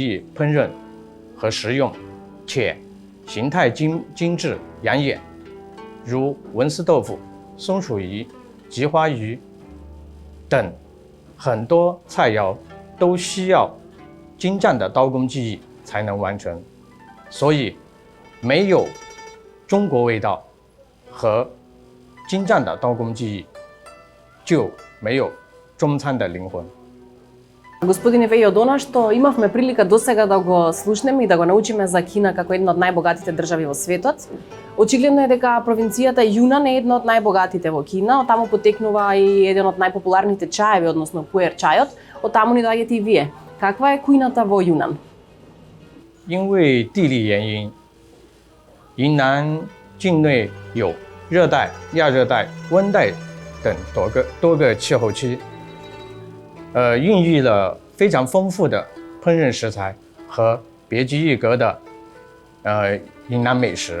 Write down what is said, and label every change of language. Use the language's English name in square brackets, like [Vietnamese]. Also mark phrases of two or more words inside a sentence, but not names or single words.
[Chinese] 易烹饪和食用，且形态精致养眼，如文思豆腐、松鼠鱼、菊花鱼等很多菜肴都需要精湛的刀工技艺才能完成，所以没有中国味道和精湛的刀工技艺，就没有中餐的灵魂。 [Macedonian] Господине Вејодона, што имавме прилика досега да го слушнеме и да го научиме за Кина како една од најбогатите држави во светот. Очигледно е дека провинцијата Јунан е една од најбогатите во Кина, оттаму потекнува и еден од најпопуларните чаеви, односно пуер чајот, оттаму ни доаѓате и вие. Каква е кујната во Јунан? [Chinese] 因为地理原因，云南境内有热带、亚热带、温带等多个气候区。孕育了非常丰富的烹饪食材和别具一格的云南美食。